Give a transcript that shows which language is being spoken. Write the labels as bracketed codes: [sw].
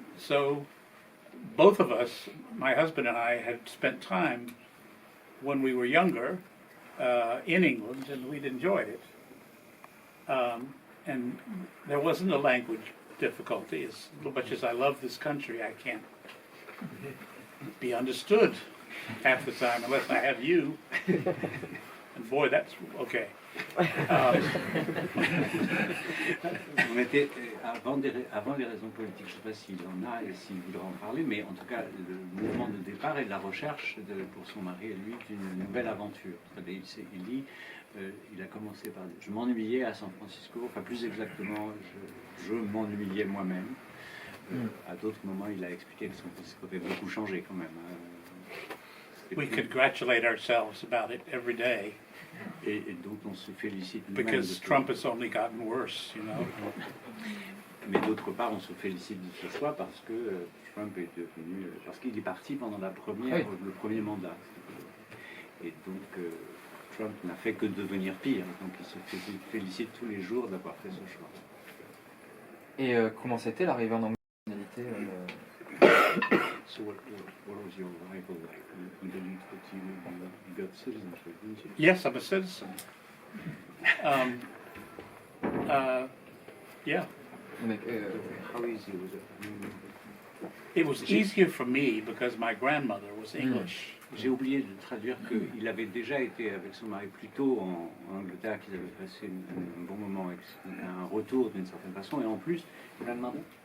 [en] So both of us, my husband and I, had spent time when we were younger in England, and we'd enjoyed it. and there wasn't a language difficulty. As much as I love this country, I can't be understood half the time unless I have you. And boy, that's okay. [fr] On était, avant les raisons politiques, je ne sais pas s'il en a et s'il voudra en parler, mais en tout cas, le mouvement de départ est de la recherche pour son mari et lui d'une nouvelle aventure. Il dit, il a commencé par dire, je m'ennuyais à San Francisco, enfin plus exactement, je m'ennuyais moi-même. À d'autres moments, il a expliqué que San Francisco avait beaucoup changé quand même. [en] We congratulate ourselves about it every day. [fr] Et donc on se félicite nous-mêmes. [en] Because Trump has only gotten worse, you know. [fr] Mais d'autre part, on se félicite de ce choix parce que Trump est devenu, parce qu'il est parti pendant le premier mandat. Et donc Trump n'a fait que devenir pire. Donc il se félicite tous les jours d'avoir fait ce choix. Et comment c'était l'arrivée en Angleterre? [en] So what was your arrival like? You got citizenship, didn't you? Yes, I'm a citizen. Yeah. How easy was it? It was easier for me because my grandmother was English. [fr] J'ai oublié de traduire qu'il avait déjà été avec son mari plus tôt en Angleterre, qu'ils avaient passé un bon moment, avec un retour d'une certaine façon, et en plus, grandmother.